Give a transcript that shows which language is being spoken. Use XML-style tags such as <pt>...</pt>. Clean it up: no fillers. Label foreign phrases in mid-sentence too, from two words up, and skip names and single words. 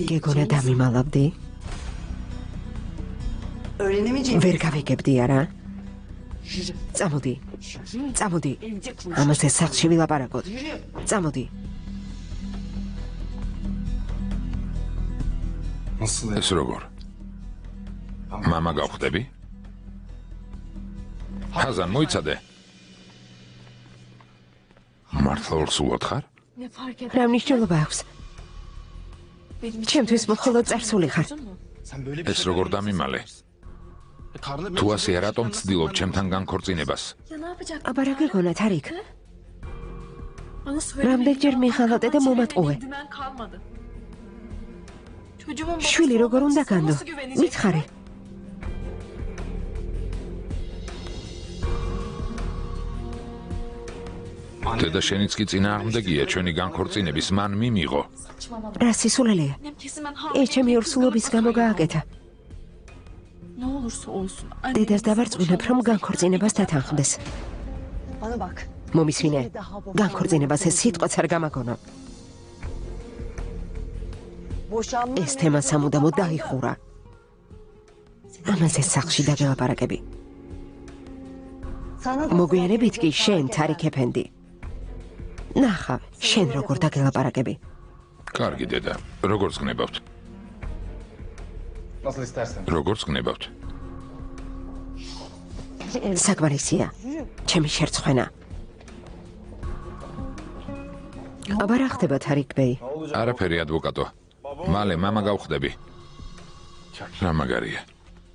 <ka>გეგონა დამიმალავდი?</ka> <tr>Öğrenemeyeceğim.</tr> <ka>ვერ გავიგებდი არა?</ka> <tr>Yürü.</tr> <ka>წამოდი, წამოდი.</ka> <tr>Evde konuş.</tr> <ka>ამაზე სახლში ვილაპარაკოთ. წამოდი.</ka> <tr>Nasıl</tr> <ka>ეს როგორ? მამა გავხდები? ხაზან მოიცადე. მართლა ურსულად ხარ?</ka> <tr>ne fark eder?</tr> <ka>რა მნიშვნელობა აქვს?</ka> <tr>Benim için</tr> <ka>ჩემთვის მხოლოდ წარსული ხარ.</ka> <tr>Sen böyle</tr> <ka>ეს როგორ დამიმალე?</ka> <tr>karnı</tr> <ka>თუ ასეა, რატომ ცდილობ ჩემთან განქორწინებას?</ka> <tr>Ya ne yapacak?</tr> <ka>აბა რა გეგონა, თარიქ?</ka> <tr>Bana söyle.</tr> <ka>რამდენჯერ მიხალატე და მომატყუე.</ka> <tr>Dümen kalmadı. Çocuğumun</tr> <ka>შვილი როგორ უნდა განდო?</ka> <tr>nasıl güvenecek?</tr> <ka>მითხარი. დედა შენიც კი წინააღმდეგია ჩვენი განქორწინების, მან მიმიღო.</ka> <tr>Saçmalama.</tr> <ka>რა სისულელეა?</ka> <tr>Annem kesin ben</tr> <ka>ეს ჩემი ურსულობის გამო გააკეთა.</ka> <tr>Ne olursa olsun.</tr> <ka>დედას დავარწმუნებ, რომ განქორწინებას დათანხმდეს.</ka> <tr>Bana bak.</tr> <ka>მომისმინე, განქორწინებას ეს სიტყვაც არ გამაგონა.</ka> <tr>Boşanma.</tr> <ka>ეს თემა სამუდამოდ დაიხურა. ამაზე სახლში დაგელაპარაკები.</ka> <tr>Sana da</tr> <ka>მოგვიანებით კი შენ, თარიქ ეფენდი. ნახავ, შენ როგორ დაგელაპარაკები. კარგი დედა, როგორც გნებავთ?</ka> <tr>Nasıl istersen.</tr> <ka>როგორც გნებავთ? საკვარისია, ჩემი შერცხვენა. აბა რა ხდება, თარიქ ბეი? არაფერი, ადვოკატო. მალე მამა გავხდები. რა მაგარია.</ka>